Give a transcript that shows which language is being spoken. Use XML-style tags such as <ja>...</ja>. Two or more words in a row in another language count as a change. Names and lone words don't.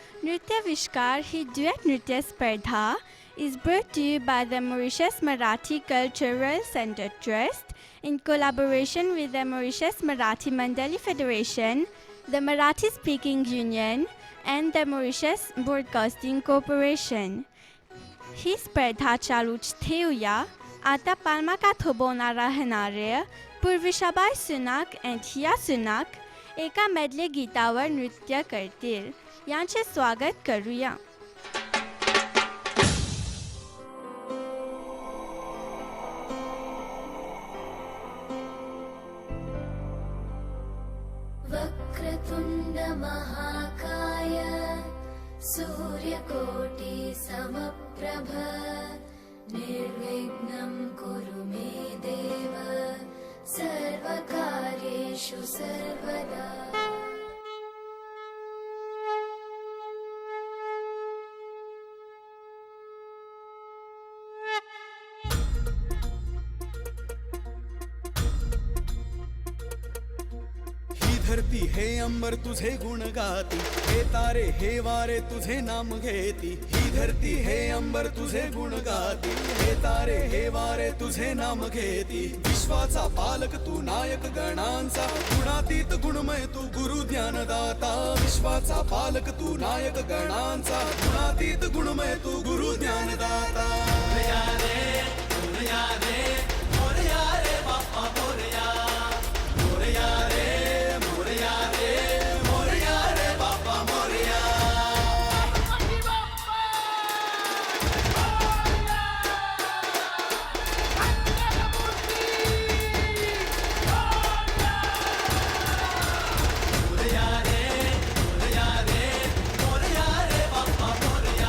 <mr>नृत्याविष्कार ही duet नृत्य स्पर्धा</mr> <en>is brought to you by the Mauritius Marathi Cultural Center Trust in collaboration with the Mauritius Marathi Mandali Federation, the Marathi Speaking Union and the Mauritius Broadcasting Corporation.</en> <mr>ही स्पर्धा चालूच ठेवूया. आता पालमाका थोबवणारा राहणारे पूर्विशाबाई सुनाक and हिया सुनाक एका मेडले गीतावर नृत्य करतील. यांचे स्वागत करूया.</mr> <sa>वक्रतुण्ड महाकाय सूर्यकोटि समप्रभ निर्विघ्नं कुरु मे देव सर्वकार्येषु सर्वदा.</sa> <mr>धरती हे अंबर तुझे गुण गाती, हे तारे हे वारे तुझे नाम घेती. ही धरती हे अंबर तुझे गुण गाती, हे तारे हे वारे तुझे नाम घेती. विश्वाचा पालक तू नायक गणांचा, गुणातीत गुणमय तू गुरु ज्ञानदाता. विश्वाचा पालक तू नायक गणांचा, गुणातीत गुणमय तू गुरु ज्ञानदाता. मोरया रे मोरया रे मोरया रे बाप्पा मोरया. मोरया रे मोरया रे मोरया रे बाप्पा मोरया. मोरया रे मोरया रे मोरया रे बाप्पा मोरया.</mr>